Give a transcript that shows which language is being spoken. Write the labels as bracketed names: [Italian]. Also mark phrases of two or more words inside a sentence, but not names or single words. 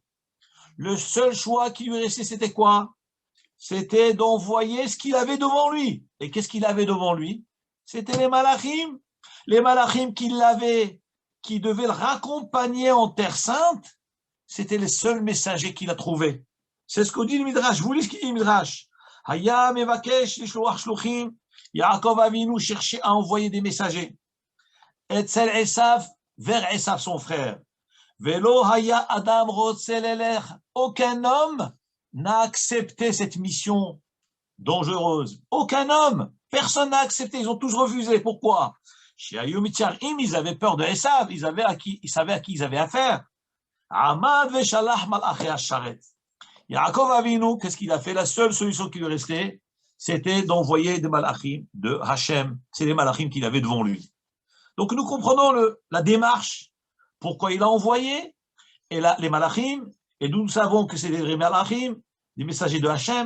[French] Le seul choix qui lui restait, c'était quoi? C'était d'envoyer ce qu'il avait devant lui. Et qu'est-ce qu'il avait devant lui? C'était les malachim. Les malachim qui devaient le raccompagner en terre sainte, c'était les seuls messagers qu'il a trouvés. C'est ce que dit le Midrash. Vous lisez ce qu'il dit le Midrash. [Hebrew] היה מבקש לשלוח שלוחים. [French] Yaakov Avinu cherchait à envoyer des messagers. Etzel Esav, vers Esav, son frère. [Hebrew] ולא היה אדם רוצה ללכת. [French] Aucun homme n'a accepté cette mission dangereuse. Aucun homme. Personne n'a accepté. Ils ont tous refusé. Pourquoi? Chez Ayum Itcharim, ils avaient peur de Esav. Ils savaient à qui ils avaient affaire. [Hebrew] עמד ושלח מלאכי השרת. [French] Yaakov Avinu, qu'est-ce qu'il a fait? La seule solution qui lui restait, c'était d'envoyer des malachim de Hachem. C'est les malachim qu'il avait devant lui. Donc nous comprenons la démarche, pourquoi il a envoyé, et les malachim, et nous savons que c'est des vrais malachim, des messagers de Hachem.